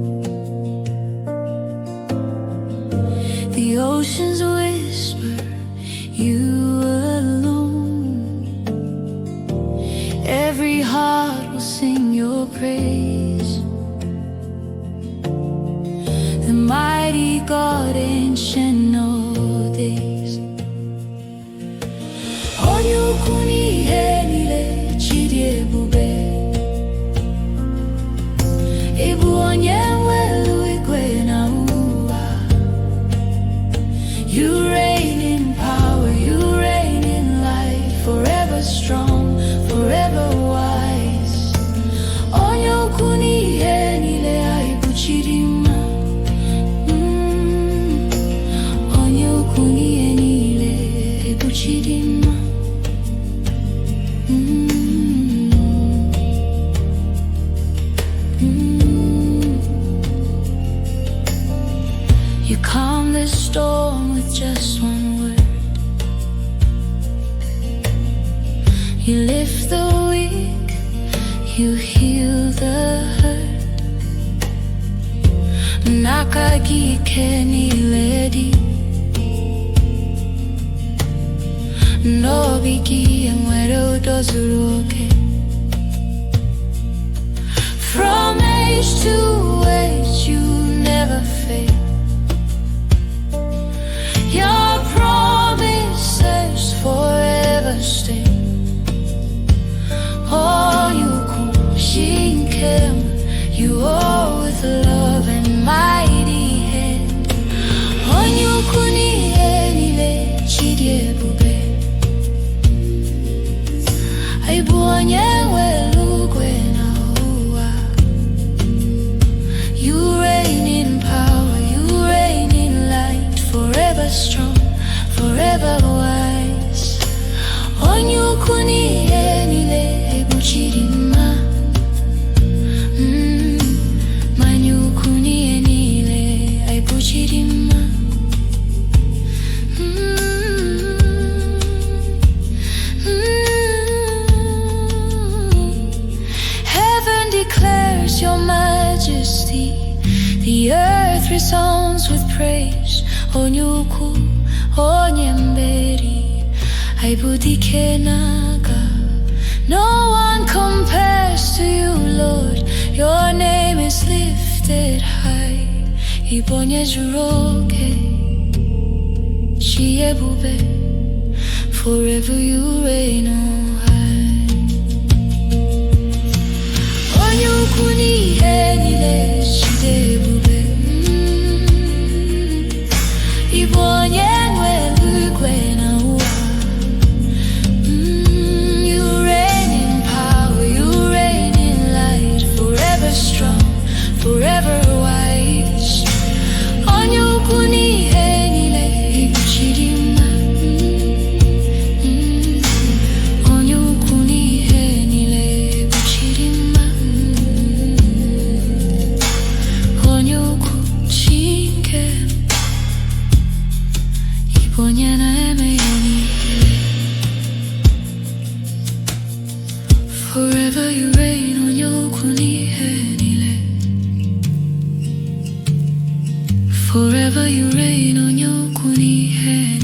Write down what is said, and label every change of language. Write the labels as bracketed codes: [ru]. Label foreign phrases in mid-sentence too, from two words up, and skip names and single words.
[en] The oceans whisper, you alone. Every heart will sing your praise. The mighty God, ancient of days. [ig] Onye ukwu n'ihe niile, Chidi ebube. Ịbụ onye nwelu igwe na ụwa. [en] You reign in power, you reign in light, forever strong, forever wise. [ig] Onye ukwu n'ihe niile, anyị bụ Chidimma. Onye ukwu n'ihe niile, anyị bụ Chidimma. [en] You calm the storm with just one word. You lift the weak, you heal the hurt. Nakagike niledi, no bigi enwere udozuruke. From age to age, you never fail. Your promises forever stay. Oh, you come, you are with love and mighty hand. [ig] Onye ukwu n'ihe niile, Chidi ebube. Anyị bụ onye nwelu igwe na ụwa. [en] You reign in power, you reign in light, forever strong, forever wise. [ig] Onye ukwu n'ihe niile, anyị bụ Chidimma. Manye ukwu n'ihe niile, anyị bụ Chidimma. [en] Heaven declares your majesty, the earth resounds with praise. [ig] Onye ukwu, onye mberi, anyị bụ dike n'agha. [en] No one compares to you, Lord. Your name is lifted high. [ig] Ịbụ onye zuru oke, Chi ebube. [en] Forever you reign on high. [ig] Onye ukwu n'ihe niile, Chidi ebube. Ịbụ onye nwelu igwe na ụwa. [en] You reign in power, you reign in light, forever strong, forever wise. [ig] Onye ukwu n'ihe niile, ịbụ Chidimma. Onye ukwu n'ihe niile, ịbụ Chidimma. Onye ukwu Chineke, ịbụ onye na-eme ya niile. [en] Forever you reign, [ig] onye ukwu n'ihe niile. [en] Forever you reign, [ig] onye ukwu n'ihe